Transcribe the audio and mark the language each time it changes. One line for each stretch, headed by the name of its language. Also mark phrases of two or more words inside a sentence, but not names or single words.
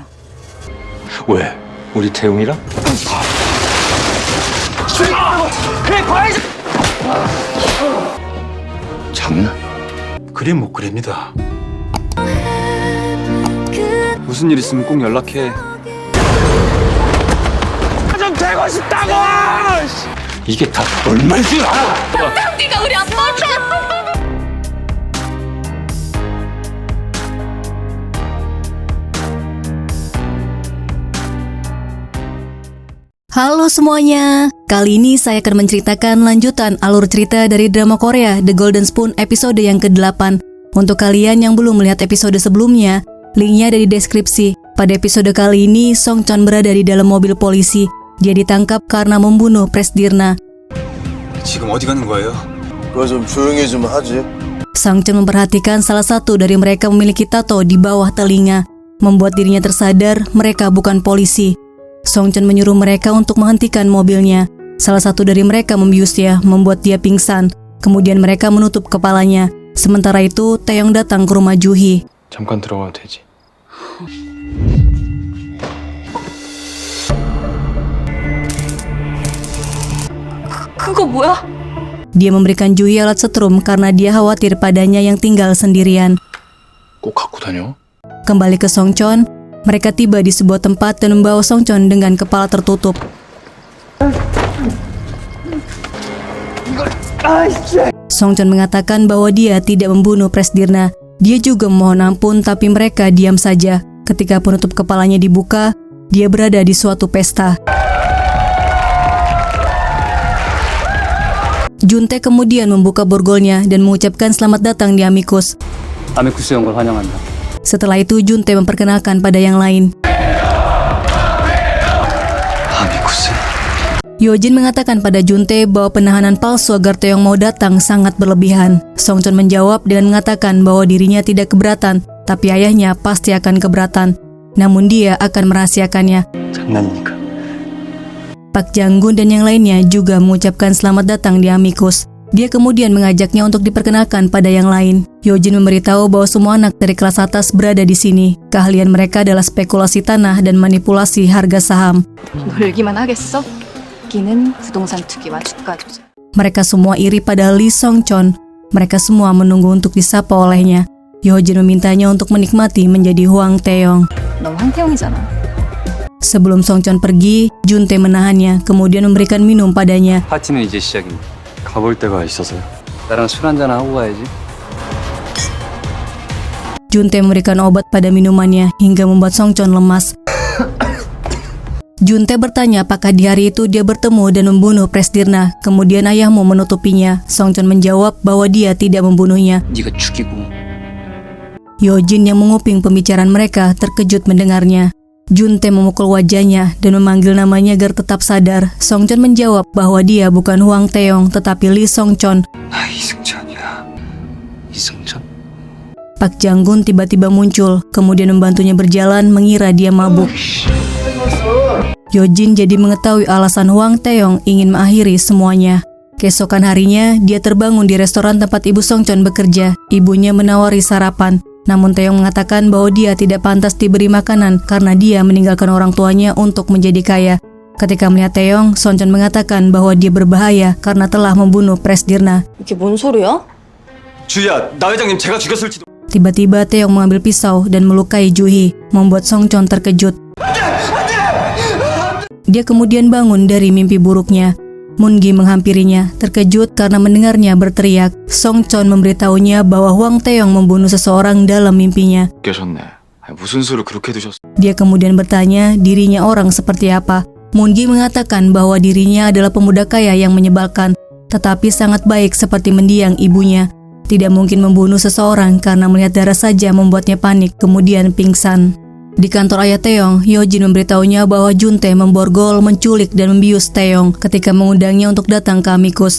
Korean: 왜? 우리 태웅이랑? 장난? 그림 못 그립니다. 무슨 일 있으면 꼭 연락해. 좀 되고 싶다고! 이게 다 얼마인 줄 알아? 네가 우리 아빠한테!
Indonesian: Halo semuanya, kali ini saya akan menceritakan lanjutan alur cerita dari drama Korea The Golden Spoon episode yang ke-8. Untuk kalian yang belum melihat episode sebelumnya, linknya ada di deskripsi. Pada episode kali ini, Song Chon berada di dalam mobil polisi. Dia ditangkap karena membunuh Presdirna.
Korean: 지금 어디 가는 거예요? 그거 좀 조용히 좀 하지.
Indonesian: Sang Chon memperhatikan salah satu dari mereka memiliki tato di bawah telinga, membuat dirinya tersadar mereka bukan polisi. Song Chon menyuruh mereka untuk menghentikan mobilnya. Salah satu dari mereka membiusnya, membuat dia pingsan. Kemudian mereka menutup kepalanya. Sementara itu, Taeyong datang ke rumah Juhee.
Korean: 잠깐 들어가도 되지? 그거 뭐야?
Indonesian: Dia memberikan Juhee alat setrum karena dia khawatir padanya yang tinggal sendirian.
Korean: 꼭 갖고 다녀?
Indonesian: Kembali ke Song Chon, mereka tiba di sebuah tempat dan membawa Song Chon dengan kepala tertutup. Song Chon mengatakan bahwa dia tidak membunuh Presdirna. Dia juga memohon ampun, tapi mereka diam saja. Ketika penutup kepalanya dibuka, dia berada di suatu pesta. Juntae kemudian membuka borgolnya dan mengucapkan selamat datang di Amicus.
Korean: 아미쿠스 온 걸 환영한다.
Indonesian: Setelah itu Juntae memperkenalkan pada yang lain.
Korean: 아미쿠스?
Indonesian: Yojin mengatakan pada Juntae bahwa penahanan palsu agar Taeyong mau datang sangat berlebihan. Song Chon menjawab dengan mengatakan bahwa dirinya tidak keberatan, tapi ayahnya pasti akan keberatan. Namun dia akan merahasiakannya.
Korean: 장난이니까.
Indonesian: Pak Jang-gun dan yang lainnya juga mengucapkan selamat datang di Amicus. Dia kemudian mengajaknya untuk diperkenalkan pada yang lain. Yojin memberitahu bahwa semua anak dari kelas atas berada di sini. Keahlian mereka adalah spekulasi tanah dan manipulasi harga saham.
Korean: 놀기만 하겠어? 기는 부동산 투기와 주가 조작.
Indonesian: Mereka semua iri pada Lee Song Chon. Mereka semua menunggu untuk disapa olehnya. Yojin memintanya untuk menikmati menjadi Hwang Taeyong.
Korean: 너 황태용이잖아.
Indonesian: Sebelum Song Chon pergi, Juntae menahannya, kemudian memberikan minum padanya.
Korean: 파티는 이제 시작입니다. 가볼 데가 있어서요. 나랑 술 한잔 하고 가야지.
Indonesian: Juntae memberikan obat pada minumannya hingga membuat Song Chon lemas. Juntae bertanya apakah di hari itu dia bertemu dan membunuh Presdirna. Kemudian ayahmu menutupinya. Song Chon menjawab bahwa dia tidak membunuhnya.
Korean: 네가 죽이고
Indonesian: Yojin yang menguping pembicaraan mereka terkejut mendengarnya. Juntae memukul wajahnya dan memanggil namanya agar tetap sadar. Song Chon menjawab bahwa dia bukan Hwang Taeyong tetapi Lee Song Chon.
Korean: 나 이승천이야. 이승천?
Indonesian: Pak Jang-gun tiba-tiba muncul, kemudian membantunya berjalan mengira dia mabuk. Yojin jadi mengetahui alasan Hwang Taeyong ingin mengakhiri semuanya. Keesokan harinya, dia terbangun di restoran tempat ibu Song Chon bekerja. Ibunya menawari sarapan. Namun Taeyong mengatakan bahwa dia tidak pantas diberi makanan karena dia meninggalkan orang tuanya untuk menjadi kaya. Ketika melihat Taeyong, Song Chon mengatakan bahwa dia berbahaya karena telah membunuh Presdirna.
Korean: 이게 뭔 소리야? 주희야, 나 회장님 제가 죽였을지도.
Indonesian: Tiba-tiba Taeyong mengambil pisau dan melukai Juhee, membuat Song Chon terkejut. Dia kemudian bangun dari mimpi buruknya. Moon-gi menghampirinya, terkejut karena mendengarnya berteriak. Song Chon memberitahunya bahwa Hwang Taeyong membunuh seseorang dalam mimpinya.
Korean: 깨셨네. 무슨 수를 그렇게 드셨어?
Indonesian: Dia kemudian bertanya dirinya orang seperti apa. Moon-gi mengatakan bahwa dirinya adalah pemuda kaya yang menyebalkan, tetapi sangat baik seperti mendiang ibunya. Tidak mungkin membunuh seseorang karena melihat darah saja membuatnya panik, kemudian pingsan. Di kantor ayah Taeyong, Yojin memberitahunya bahwa Juntae memborgol, menculik, dan membius Taeyong ketika mengundangnya untuk datang ke Amicus.